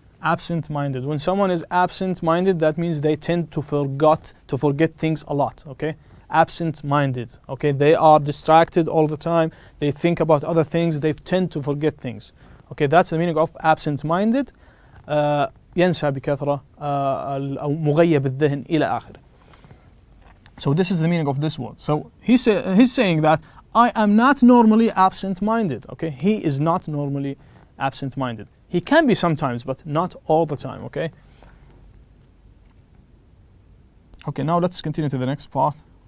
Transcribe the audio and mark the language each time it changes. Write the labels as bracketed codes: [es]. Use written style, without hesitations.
[en] Absent-minded. When someone is absent-minded, that means they tend to forget things a lot, okay? absent-minded. Okay, they are distracted all the time. They think about other things. They tend to forget things. Okay, that's the meaning of absent-minded. [ar] ينسى بكثرة أو مغيب الذهن إلى آخره. [en] So this is the meaning of this word. So he's saying that I am not normally absent-minded. Okay, he is not normally absent-minded. He can be sometimes, but not all the time. Okay. Okay, now let's continue to the next part.